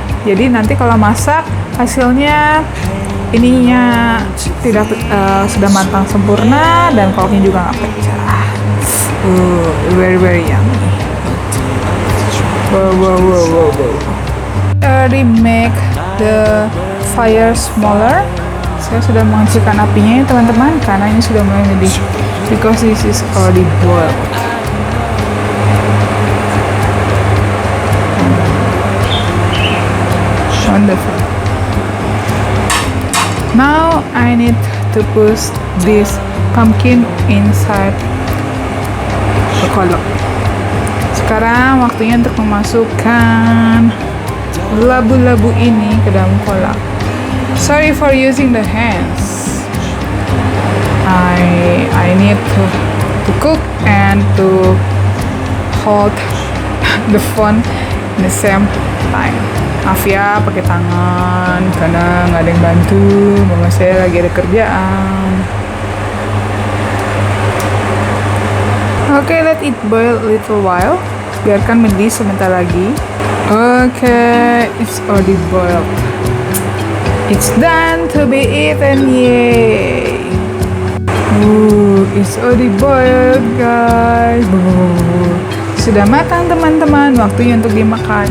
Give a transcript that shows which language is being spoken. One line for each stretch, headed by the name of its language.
Indonesian: Jadi nanti kalau masak hasilnya ininya tidak sudah matang sempurna dan kolaknya juga nggak pecah.
English: Very yummy. Wow. Already make the fire smaller.
Indonesian: Saya sudah mengecilkan apinya ya teman-teman, karena ini sudah mulai mendidih.
English: Because this is already boiled. Wonderful. Now I need to push this pumpkin inside the kolak.
Indonesian: Sekarang waktunya untuk memasukkan labu-labu ini ke dalam kolak.
English: Sorry for using the hands. I need to cook and to hold the phone in the same time.
Indonesian: Maaf ya pakai tangan karena nggak ada yang bantu, mama saya lagi ada kerjaan.
English: Oke, let it boil a little while.
Indonesian: Biarkan mendidih sebentar lagi.
English: Oke, it's already boiled. It's done to be eaten, yay! It's already boiled, guys.
Indonesian: Sudah matang teman-teman, waktunya untuk dimakan.